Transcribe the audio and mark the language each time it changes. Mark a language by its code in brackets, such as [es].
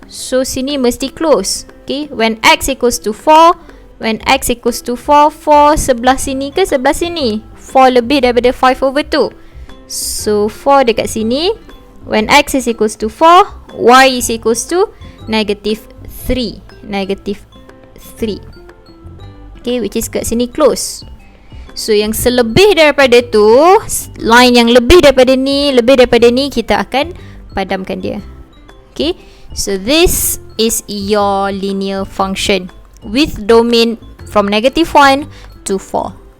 [en] So sini mesti close. Okay, when x equals to 4, when x equals to 4, [ms] 4 sebelah sini ke sebelah sini? 4 lebih daripada 5 over 2. So 4 dekat sini. [en] When x is equals to 4, y is equals to negative 3. Negative 3. Okay, which is kat sini close. [ms] So yang selebih daripada tu, line yang lebih daripada ni, kita akan padamkan dia. [en] Okay, so this is your linear function with domain from negative 1 to 4.